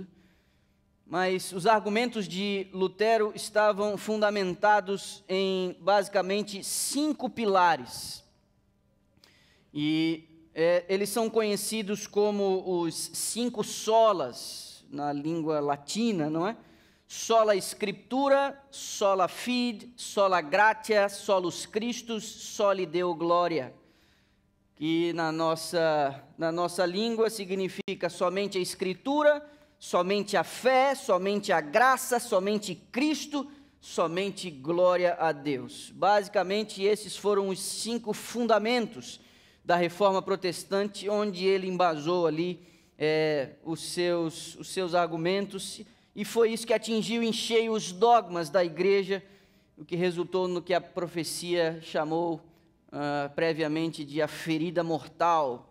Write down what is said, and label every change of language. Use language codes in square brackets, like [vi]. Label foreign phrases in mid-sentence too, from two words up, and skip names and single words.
[pt] Mas os argumentos de Lutero estavam fundamentados em basicamente 5 pilares. E eles são conhecidos como os 5 solas na língua latina, não é? [la] Sola Scriptura, sola fide, sola gratia, solus Christus, soli Deo gloria, [pt] que na nossa língua significa somente a Escritura, somente a fé, somente a graça, somente Cristo, somente glória a Deus. Basicamente, esses foram os 5 fundamentos da Reforma Protestante, onde ele embasou ali os seus argumentos, e foi isso que atingiu em cheio os dogmas da igreja, o que resultou no que a profecia chamou previamente de a ferida mortal.